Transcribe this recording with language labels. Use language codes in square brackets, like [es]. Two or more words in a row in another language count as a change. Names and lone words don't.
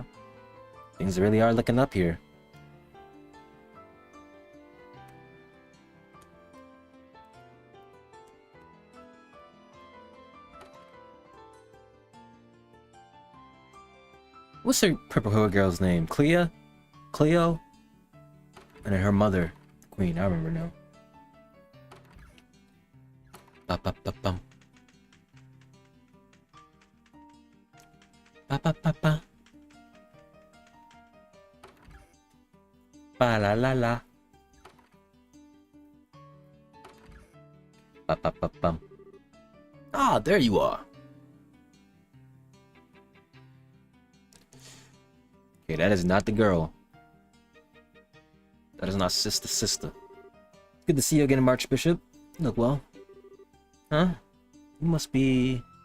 [en] Things really are looking up here. What's her purple hair girl's name? Cleo? Cleo? And then her mother, the Queen, I remember now. Ba ba ba bum. Ba ba ba ba. Ba la la la. Ba ba ba bum. Ah, there you are. that is not the girl. That is not sister. Good to see you again, Archbishop. You look well. Huh? You must be...